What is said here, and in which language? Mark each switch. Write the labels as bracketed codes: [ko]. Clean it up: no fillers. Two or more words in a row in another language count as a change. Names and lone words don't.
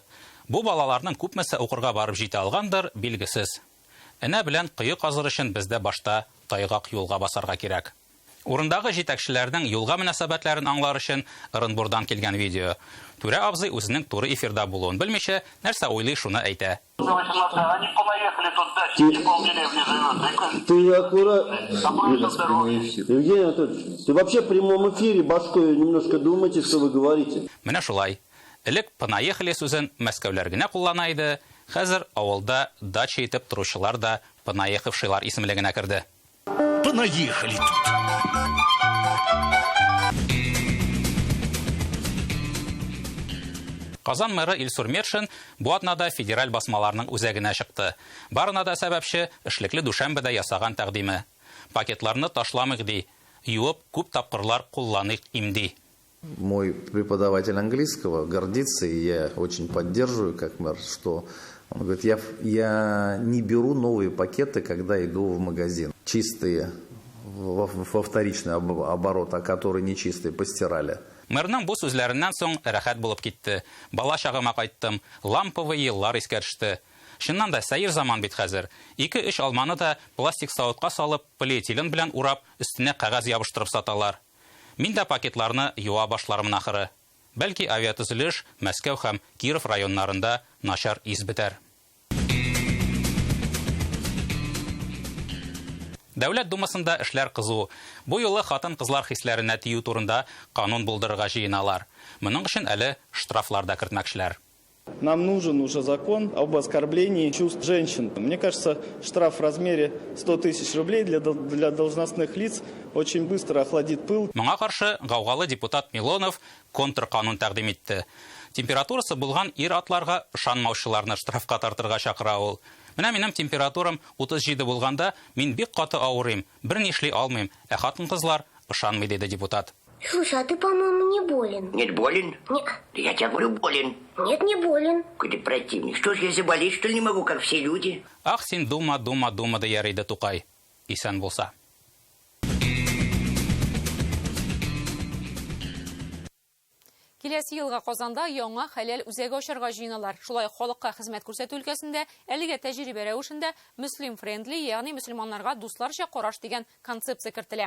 [tt] Бу балаларның күпмесе укырга барып җитә алгандыр, билгесез. Энә белән кыю казыр өчен бездә башта тайгак юлга басарга кирәк. Урындагы җитәкчеләрнең юлга мөнәсәбәтләрен аңлар өчен Ырынбурдан килгән видео. Түрә абзый үзенең туры эфирда булуын белмичә, нәрсә уйлый, шуны әйтә. [ru] Ты аккуратно. Евгений Анатольевич, ты вообще в прямом эфире башкой немножко думайте, что вы говорите. [tt] Менә шулай. Элек «понаехали» сүзен мәскәүләр генә куллана иде, хәзер авылда дача итеп торучылар да «понаехавшилар» исемлегенә керде. [ru] Понаехали тут. [tt] Казан мэры Илсур Метшин бу атнада федераль басмаларның үзәгенә чыкты. Барына да сәбәпче эшлекле Дүшәмбедә ясаган тәкъдиме. Пакетларны ташламыйк ди, юып күп тапкырлар кулланыйк имди. [ru] Мой преподаватель английского гордится, и я очень поддерживаю, как мэр, что он говорит, я не беру новые пакеты, когда иду в магазин. Чистые во вторичный оборот, а которые нечистые постирали. [tt] Мэрның бу сүзләреннән соң рәхәт булып китте. Бала чагыма кайттым, ламповый еллар искә төште. Шуннан да сәер заман бит хәзер. 2-3 алманы да пластик савытка салып, полиэтилен белән урап, өстенә кәгазь ябыштырып саталар. Мин дә пакетларны юа башларым ахыры. Бәлки авиатөзелеш Мәскәү һәм Киров районнарында начар ис бетәр. Дәүләт думасында эшләр кызу. Бу юлы хатын-кызлар хисләренә тию турында канун булдырырга җыеналар. Моның өчен әле штрафлар да кертмәкчеләр. [ru] Нам нужен уже закон об оскорблении чувств женщин. Мне кажется, штраф в размере 100 тысяч рублей для должностных лиц очень быстро охладит пыл. [tt] Моңа каршы гаугалы депутат Милонов контрканун тәкъдим итте. Температурасы булган ир атларга ышанмаучыларны штрафка тартырга чакыра ул. Менә минем температурам 37 булганда, мин бик каты авырыйм, берни эшли алмыйм, ә хатын-кызлар ышанмый, диде депутат. [ru] Слушай, а ты, по-моему, не болен. Нет, болен? Нет. Я тебе говорю, болен. Нет, не болен. Какой ты противник. Что ж, я заболеть, что ли, не могу, как все люди? Ах, [tt] син дума, дияр иде Тукай. Исән булса. Киләсе елга Казанда яңа хәләл үзәге ачарга җыеналар. Шулай халыкка хезмәт күрсәтү өлкәсендә әлегә тәҗрибә рәвешендә [en] Muslim Friendly, [tt] ягъни мөселманнарга дусларча караш дигән концепция кертелә.